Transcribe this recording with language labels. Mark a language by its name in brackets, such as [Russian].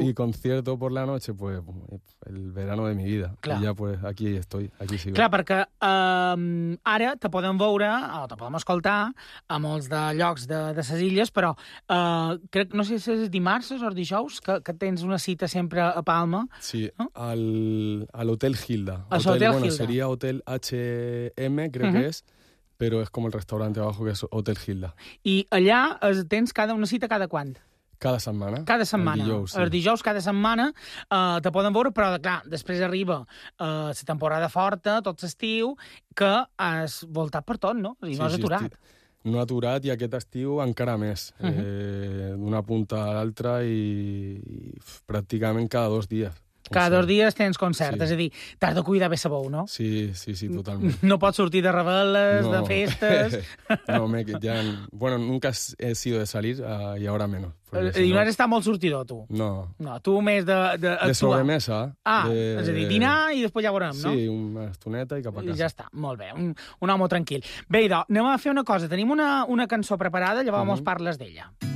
[Spanish] I concierto por la noche, pues el verano de mi vida. [Catalan] Clar. [Spanish] I ja, pues aquí estoy, aquí sigo. [Catalan] Clar, perquè ara te podem veure, o te podem escoltar, a molts de llocs de ses illes, però crec, no sé si és dimarts o dijous, que tens una cita sempre a Palma. Sí, a l'Hotel Gilda. A l'Hotel Gilda. Bueno, seria Hotel HM, crec que és. Però és com el restaurant abajo, que és Hotel Gilda. I allà tens una cita cada quant? Cada setmana. Cada setmana. El dijous, sí. El dijous, cada setmana, te poden veure, però, clar, després arriba la temporada forta, tot l'estiu, que has voltat per tot, no? I sí, no has aturat. Sí, no aturat, i aquest estiu encara més. D'una punta a l'altra i pràcticament cada 2 dies. Cada 2 dies tens concert, sí. És a dir, t'has de cuidar bé sabou, no? Sí, sí, sí, totalment. No pots sortir de rebel·les, no. De festes... [Spanish] No, bueno, nunca he sido de salir y ahora menos. [Catalan] I no has estat molt sortidor, tu? No. No, tu més de sobremesa. Ah, és a dir, dinar i després ja veurem, no? Sí, una estoneta i cap a casa. I ja està, molt bé, un home tranquil. Bé, idò, anem a fer una cosa. Tenim una cançó preparada, llavors parles d'ella.